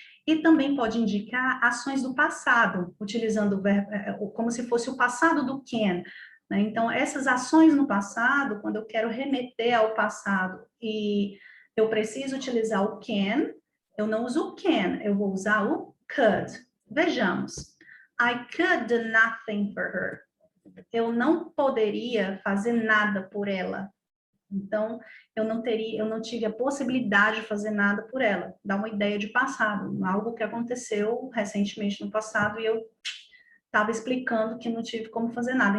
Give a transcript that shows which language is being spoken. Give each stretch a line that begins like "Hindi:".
Portuguese: E também pode indicar ações do passado, utilizando o verbo, como se fosse o passado do can. Né? Então, essas ações no passado, quando eu quero remeter ao passado e eu preciso utilizar o can, eu não uso o can, eu vou usar o could. Vejamos.
English: I could do nothing for her.
Portuguese: Eu não poderia fazer nada por ela. Então, eu não tive a possibilidade de fazer nada por ela. Dá uma ideia de passado, algo que aconteceu recentemente no passado e eu estava explicando que não tive como fazer nada.